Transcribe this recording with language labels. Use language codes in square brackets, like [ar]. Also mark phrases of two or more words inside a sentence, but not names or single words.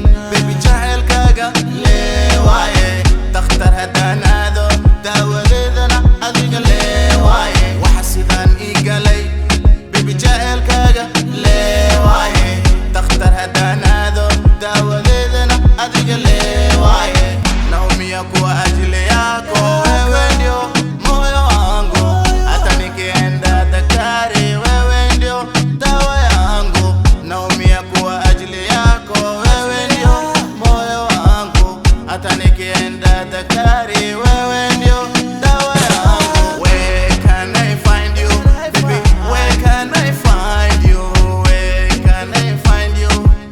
[so] Baby, jacaylkaaga lee waaye. Dhakhtar haddaan aado, daawadeedana adiga lee waaye. Waxa sidaan ii galay. Baby, jacaylkaaga lee waaye. Dhakhtar haddaan aado, daawadeedana adiga lee waaye. [sw] Naomi Kwa ajili yako, wewe ndio moyo wangu. Hata nikienda daktari, wewe ndio dawa yangu. Naumia kwa ajili yako, wewe ndio moyo wangu. Hata nikienda daktari, wewe ndio dawa yangu. [en] Where can I find you? Baby, where can I find you? Where can I find you?